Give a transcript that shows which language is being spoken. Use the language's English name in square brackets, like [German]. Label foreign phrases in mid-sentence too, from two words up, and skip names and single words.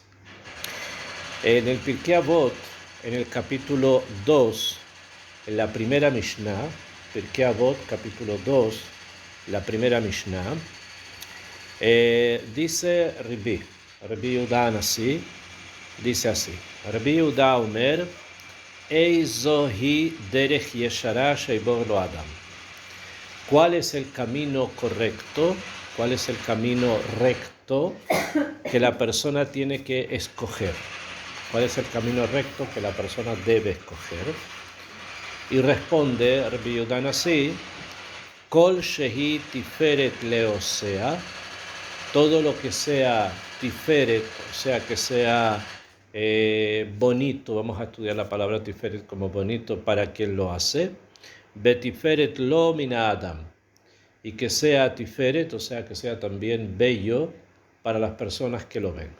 [Spanish] En el Pirkei Avot, en el capítulo 2, en la primera Mishnah, Pirkei Avot, capítulo 2, la primera Mishnah, dice Rabbi Yehuda Anasi, dice así: [Hebrew] רבי יהודה אומר, איזו היא דרך ישרה שיבור לו האדם. [Spanish] ¿Cuál es el camino correcto? ¿Cuál es el camino recto que la persona tiene que escoger? ¿Cuál es el camino recto que la persona debe escoger? Y responde Rabbi Yehuda Anasi: [Hebrew] כל שהיא תפארת לעושיה, [Spanish] todo lo que sea tiferet, o sea, que sea bonito, vamos a estudiar la palabra tiferet como bonito para quien lo hace, [Hebrew] ותפארת לו מן האדם, [Spanish] y que sea tiferet, o sea, que sea también bello para las personas que lo ven.